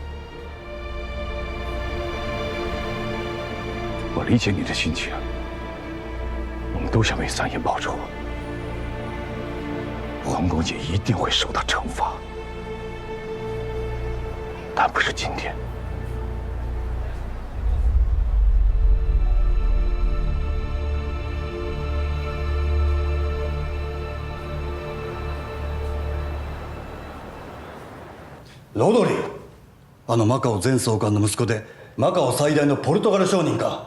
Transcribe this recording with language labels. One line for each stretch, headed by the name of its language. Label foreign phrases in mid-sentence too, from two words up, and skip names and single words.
Chinese: 我理解你的心情，我们都想为三爷报仇。黄公姐一定会受到惩罚。但不是今天。
Japanese: ロドリー、マカオ前総監の息子でマカオ最大のポルトガル商人か。